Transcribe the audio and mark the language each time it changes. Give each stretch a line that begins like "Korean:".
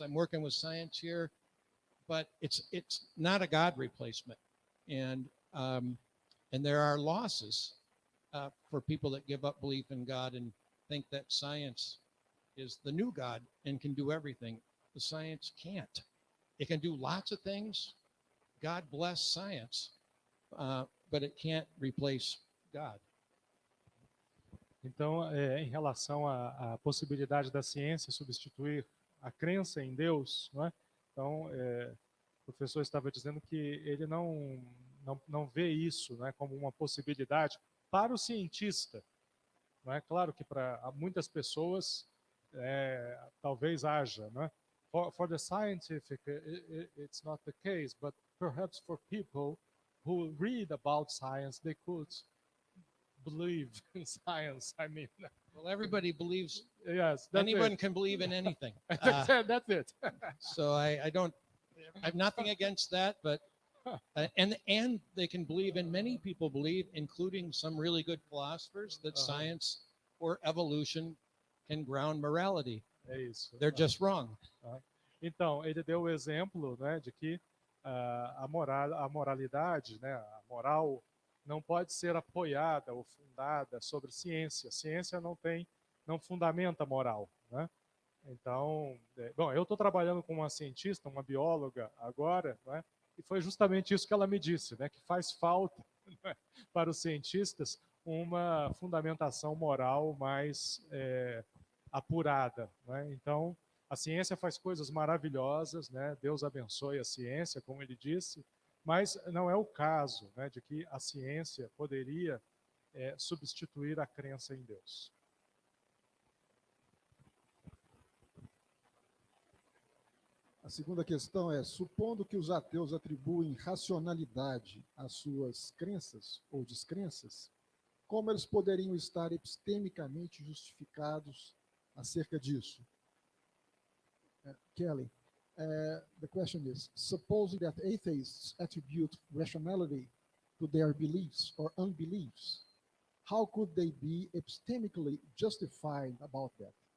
English: I'm working with science here, but it's not a God replacement, and there are losses for people that give up belief in God and think that science is the new God and can do everything. The science can't. It can do lots of things. God bless science, but it can't replace God.
Portuguese: Então, em relação à possibilidade da ciência substituir a crença em Deus, não é? Então, o professor estava dizendo que ele não vê isso, não é, como uma possibilidade para o cientista. Não é claro que para muitas pessoas talvez haja, não é?
English: For the scientific, it's not the case, but perhaps for people who read about science, they could believe in science. I mean, well, everybody believes. Yes, anyone can believe in anything. That's it. So I have nothing against that, but and they can believe, and many people believe, including some really good philosophers, that science or evolution can ground morality.
Portuguese: É isso.
English: They're just wrong.
Portuguese: Então, ele deu o exemplo, né, de que a moralidade, né, a moral não pode ser apoiada ou fundada sobre ciência. Ciência não fundamenta a moral, né? Então, bom, eu estou trabalhando com uma cientista, uma bióloga agora, né, e foi justamente isso que ela me disse, né, que faz falta, né, para os cientistas uma fundamentação moral mais apurada, né? Então, a ciência faz coisas maravilhosas, né? Deus abençoe a ciência, como ele disse, mas não é o caso, né, de que a ciência poderia substituir a crença em Deus. A segunda questão é, supondo que os ateus atribuem racionalidade às suas crenças ou descrenças, como eles poderiam estar epistemicamente justificados acerca disso?
English: Kelly, the question is, supposing that atheists attribute rationality to their beliefs or unbeliefs, how could they be epistemically justified about that?